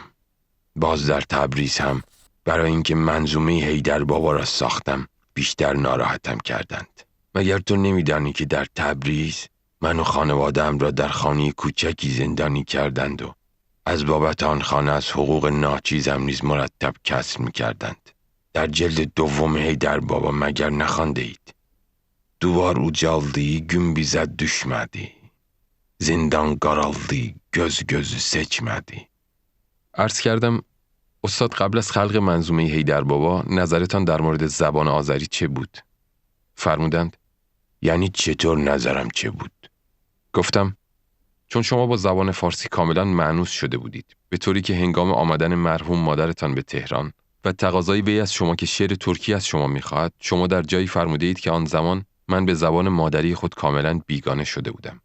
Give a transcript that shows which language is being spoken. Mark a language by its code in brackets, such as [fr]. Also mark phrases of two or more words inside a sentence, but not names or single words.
[fa] باز در تبریز هم برای اینکه منظومه حیدر بابا را ساختم بیشتر ناراحتم کردند. مگر تو نمیدانی که در تبریز من و خانواده‌ام را در خانه کوچکی زندانی کردند و از بابت آن خانه از حقوق ناچیزم نیز مرتب کسر می‌کردند. در جلد 2 حیدر بابا مگر نخوانده اید؟ [az] Duvar ucaldı, gün bize düşmedi. Zindan qaraldı, göz gözü seçmedi. [fa] عرض کردم: استاد قبل از خلق منظومه حیدر بابا نظرتان در مورد زبان آذری چه بود؟ فرمودند: یعنی چطور نظرم چه بود؟ گفتم: چون شما با زبان فارسی کاملا مانوس شده بودید، به طوری که هنگام آمدن مرحوم مادرتان به تهران و تقاضای وی از شما که شعر ترکی از شما می‌خواهد، شما در جایی فرموده اید که آن زمان من به زبان مادری خود کاملا بیگانه شده بودم.